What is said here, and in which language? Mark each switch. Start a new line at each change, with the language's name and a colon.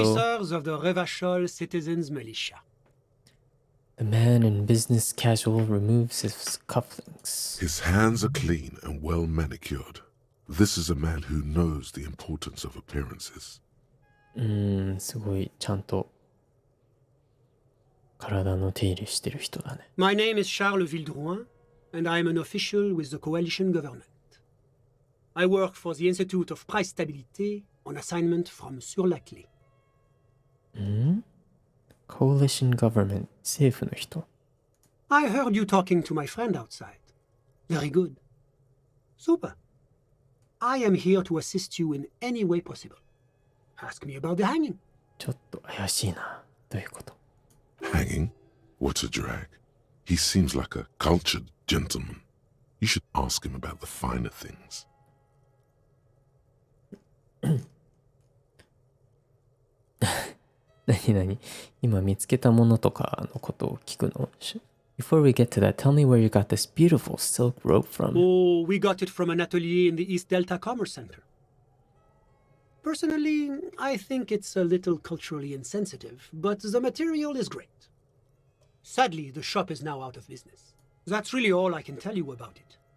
English: Officers of the Revachol Citizens Militia. The man in business casual removes his cufflinks. His hands are clean and well manicured. This is a man who knows the importance of appearances.
Japanese: すごいちゃんと体の手入れしてる人だね。
English: My name is Charles Vildrouin, and I am an official with the coalition government. I work for the Institute of Price Stabilité on assignment from Sur-la-Clé.
Japanese: Coalition government 政府の人。
English: I heard you talking to my friend outside. Very good. Super. I am here to assist you in any way possible. Ask me about the hanging.
Japanese: ちょっと怪しいな。どういうこと？
English: Hanging? What a drag. He seems like a cultured gentleman. You should ask him about the finer things.
Japanese: 何今見つけたものとかのことを聞くの？
English: Before we get to that, tell me where you got this beautiful silk rope from. Oh, we got it from an atelier in the East Delta Commerce Center. Personally, I think it's a little culturally insensitive, but the material is great. Sadly, the shop is now out of business. That's really all I can tell you about it.